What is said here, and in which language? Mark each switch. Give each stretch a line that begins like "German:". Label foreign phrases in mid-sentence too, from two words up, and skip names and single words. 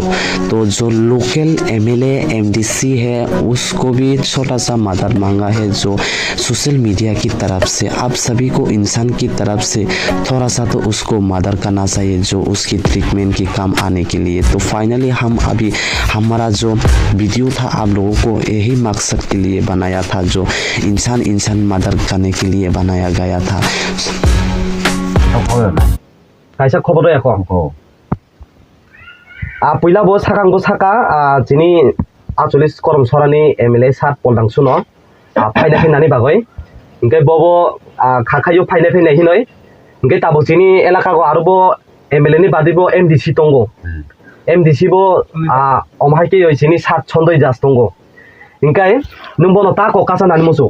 Hindi: तो जो
English: local MLA MDC
Hindi: है उसको भी छोटा सा मदद मांगा है, जो
English: social media
Hindi: की तरफ से आप सभी को इंसान की तरफ से थोड़ा सा तो उसको मदद करना चाहिए, जो उसकी ट्रीटमेंट के काम आने के लिए। तो फाइनली हम अभी हमारा जो वीडियो था आप लोगों को यही मकसद के लिए बनाया था, जो इंसान मदद करने के लिए बनाया गया था।
Kok Borok: kaisa khobor eko puila bo sakang bo saka jini 48 korom sorani MLA sat poldang suno phaina phainani bagoi ingkai bobo khakhayo phaina phainai hinoi ingkai tabo jini elaka go arobo MLA ni badibo MDC tongo MDC bo omhaike yoi jini sat chondoi jas tongo ingkai nung bono ta ko kasa nani musu